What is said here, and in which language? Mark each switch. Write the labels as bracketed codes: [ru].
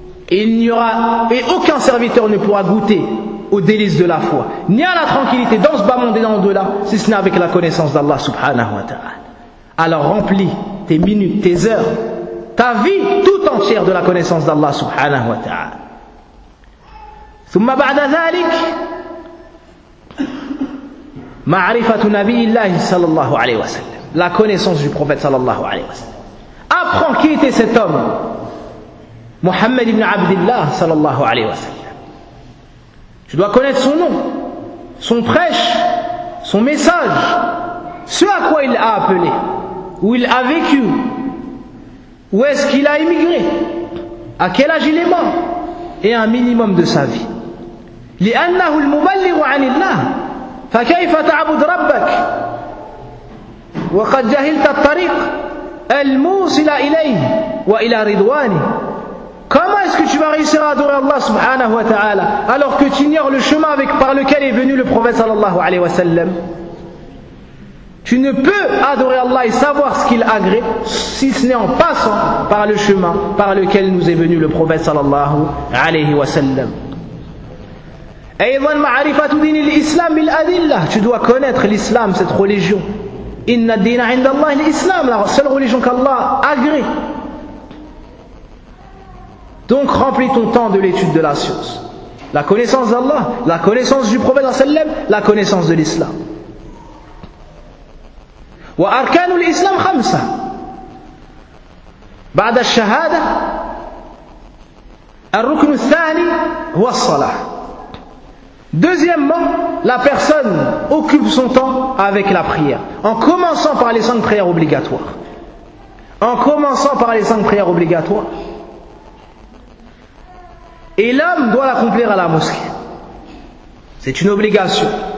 [fr] Il n'y aura et aucun serviteur ne pourra goûter aux délices de la foi, ni à la tranquillité dans ce bas monde et dans au-delà, si ce n'est avec la connaissance d'Allah [ar] subhanahu wa ta'ala. [fr] Alors remplis tes minutes, tes heures, ta vie tout entière de la connaissance d'Allah [ar] subhanahu wa ta'ala. ثم بعد ذلك معرفة نبي الله صلى الله عليه وسلم. [fr] La connaissance du prophète [ar] صلى الله عليه وسلم. [fr] Apprends qui était cet homme, Muhammad ibn Abdullah [ar] sallallahu alayhi wa sallam. [fr] Tu dois connaître son nom, son prêche, son message, ce à quoi il a appelé, où il a vécu, où est-ce qu'il a émigré, à quel âge il est mort, et un minimum de sa vie. [ar] لِأَنَّهُ الْمُبَلِّغُ عَنِ اللَّهِ فَكَيْفَ تَعْبُدْ رَبَّكَ وَقَدْ جَهِلْتَ الطَّرِيقَ الموصل إليه وإلى رضوانه. [fr] Comment est-ce que tu vas réussir à adorer Allah [ar] subhanahu wa ta'ala [fr] alors que tu ignores le chemin avec par lequel est venu le prophète [ar] sallallahu alayhi wa sallam? [fr] Tu ne peux adorer Allah et savoir ce qu'il agrée si ce n'est en passant par le chemin par lequel nous est venu le prophète [ar] sallallahu alayhi wa sallam. أيضا معرفة دين الإسلام بالأدلة. [fr] Tu dois connaître l'islam, cette religion, [ar] Inna dina inda Allah, [fr] l'islam, la seule religion qu'Allah agrée. Donc remplis ton temps de l'étude de la science. La connaissance d'Allah, la connaissance du prophète sallam, la connaissance de l'islam. [ar] Wa arkanu l'islam khamsa. بعد الشهادة الركن الثاني هو الصلاة. [fr] Deuxièmement, la personne occupe son temps avec la prière, en commençant par les cinq prières obligatoires. En commençant par les cinq prières obligatoires. Et l'homme doit l'accomplir à la mosquée. C'est une obligation.